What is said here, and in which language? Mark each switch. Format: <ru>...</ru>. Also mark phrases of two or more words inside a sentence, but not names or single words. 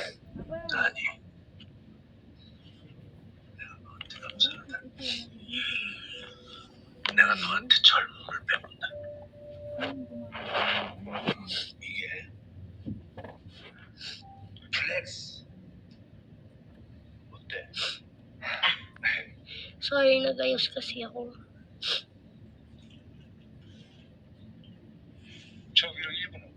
<ko>아니, 내가 너한테 감사하다. 내가 너한테 젊음을 배운다. 이게 플렉스. 어때?</ko> <tl>Sorry, nagayos kasi ako.</tl> <ko>저기로 1분 후.</ko>